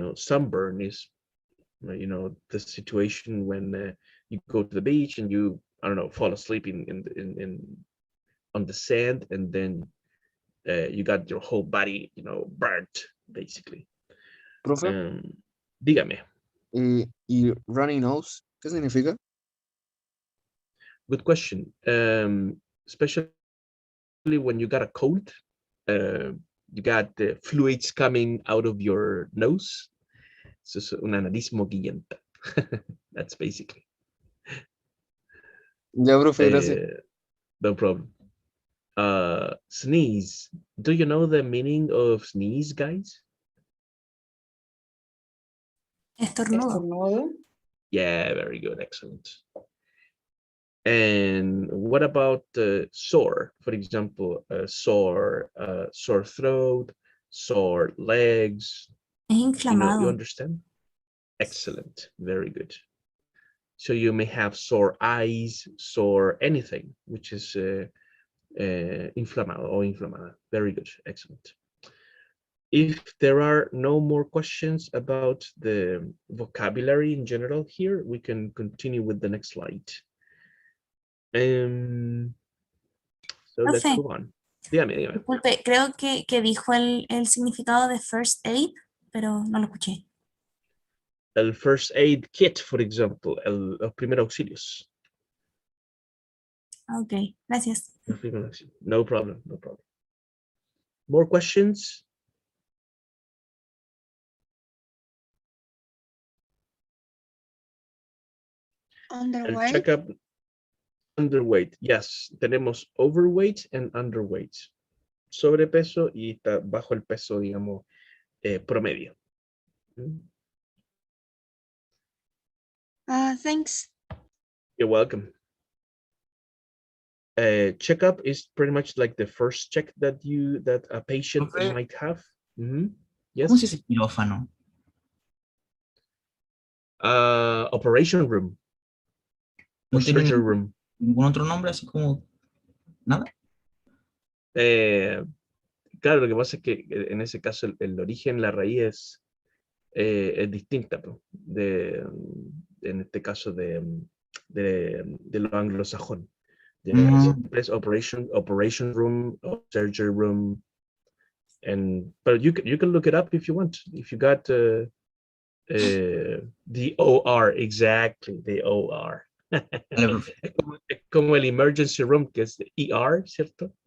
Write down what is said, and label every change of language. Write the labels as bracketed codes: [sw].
[en] Sunburn is the situation when you go to the beach and you, I don't know, fall asleep on the sand, and then you got your whole body burnt basically. [es] Profe, Dígame. ¿y runny nose qué significa? [en] Good question. Especially when you got a cold, you got the fluids coming out of your nose. [es] So es una nariz moquillenta. [en] That's basically. [es] Ya, profe, gracias. [en] No problem. Sneeze. Do you know the meaning of sneeze, guys? [es] Estornudo. [en] Yeah, very good. Excellent. And what about sore? For example, sore throat, sore legs. [es] Es [en] You [es] inflamado. [en] understand? Excellent. Very good. So you may have sore eyes, sore anything, which is inflamado or inflamada. Very good. Excellent. If there are no more questions about the vocabulary in general here, we can continue with the next slide. So let's [es] Profe, [en] move on. [es] Dígame. disculpe, creo que dijo el significado de first aid, pero no lo escuché. [en] El first aid kit, for example, [es] los primeros auxilios. Ok, gracias. [en] No problem, no problem. More questions? Underweight. Check up. Underweight, yes. [es] Tenemos [en] overweight and underweight. [es] Sobrepeso y está bajo el peso, digamos, promedio. [en] Thanks. You're welcome. Checkup is pretty much like the first check that a patient Okay. might have. Yes. [es] ¿Cómo se dice quirófano? [en] Operation room. [es] ¿No [en] Or [es] tiene [en] surgery room. [es] ningún otro nombre así como nada? Claro, lo que pasa es que en ese caso el origen, la raíz es distinta, en este caso de lo anglosajón. Siempre es [en] operation room, or surgery room, but you can look it up if you want. If you got the OR, exactly, the OR. [es] Es como el emergency room, que es ER, ¿cierto?